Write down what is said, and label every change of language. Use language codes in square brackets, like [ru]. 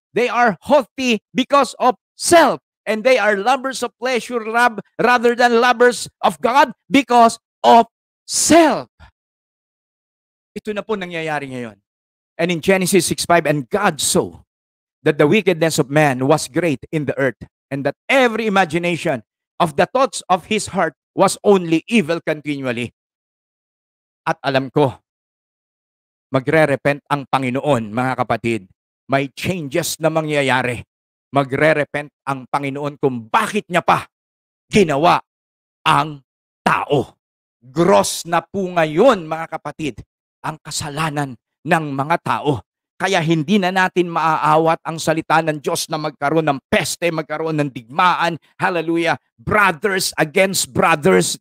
[en] They are haughty because of self. And they are lovers of pleasure rather than lovers of God because of self. [tl] Ito na po nangyayari ngayon. [en] And in Genesis 6:5, and God saw that the wickedness of man was great in the earth, and that every imagination of the thoughts of his heart was only evil continually. [tl] At alam ko, magre-repent ang Panginoon, mga kapatid. May changes na mangyayari. Magre-repent ang Panginoon kung bakit niya pa ginawa ang tao. Gross na po ngayon, mga kapatid, ang kasalanan ng mga tao. Kaya hindi na natin maaawat ang salita ng Diyos na magkaroon ng peste, magkaroon ng digmaan. [en] Hallelujah. Brothers against brothers.